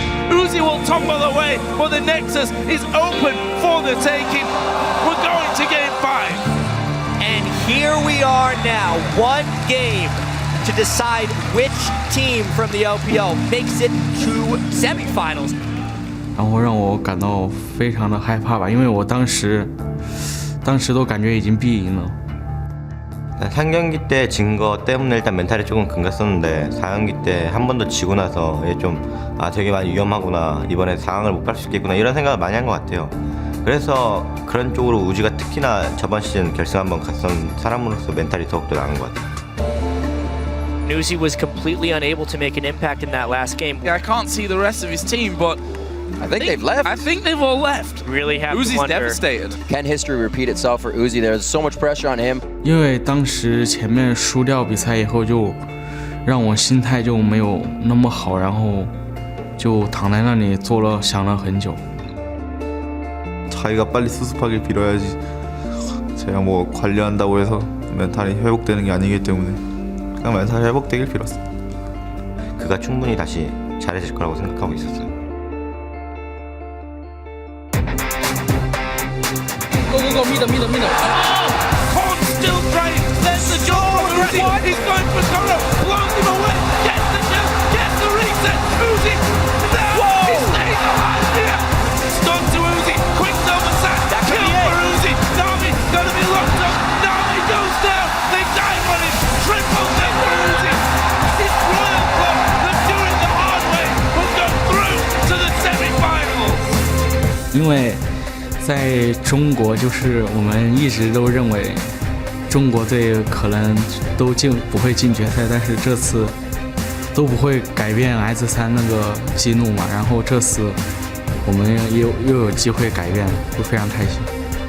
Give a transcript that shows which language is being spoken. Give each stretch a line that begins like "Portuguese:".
English: Uzi will tumble away, but the Nexus is open for the taking. We're going to game 5. And here we are now, one game to decide which team from the LPL makes it to semifinals.
Chinese: 然后让我感到非常的害怕吧，因为我当时都感觉已经必赢了。
Korean: 3경기 때 진 거 때문에 일단 멘탈이 조금 금갔었는데 4경기 때 한 번 더 지고 나서 좀 되게 많이 위험하구나, 이번에 상황을 못 갈 수 있겠구나 이런 생각을 많이 한 것 같아요. 그래서 그런 쪽으로 우지가 특히나 저번 시즌 결승 한번 갔던 사람으로서 멘탈이 더욱더 나은 것 같아요.
English: Uzi was completely unable to make an impact in that last game. Yeah, I can't see the rest of his team, but I think they've left. I think they've all left. Really have Uzi's to wonder. devastated. Can history repeat itself for Uzi? There's so much pressure on him.
Chinese: 因为当时前面输掉比赛以后，就让我心态就没有那么好，然后就躺在那里想了很久。
Korean: 자기가 빨리 수습하길 빌어야지. 제가 뭐 관리한다고 해서 멘탈이 회복되는 게 아니기 때문에 그냥 멘탈이 회복되길 빌었어. 그가 충분히 다시 잘해질 거라고 생각하고 있었어요.
English: Go, meet him. Korn still trying. There's the jump from Uzi. He's going for Solo. Blows him away. Gets the jump. Gets the reset. Uzi. No! He stays alive here. Stun to Uzi. Quick double sack. Kill for Uzi. Nami gonna be locked up. Nami goes down. They dive on him. Triple kill for Uzi. It's Royal Club. They're doing the hard way. Will go through to the semi-finals.
Chinese: 因为 在中国，就是我们一直都认为中国队可能都不会进决赛，但是这次都不会改变 S3那个激怒嘛。然后这次我们又有机会改变，就非常开心。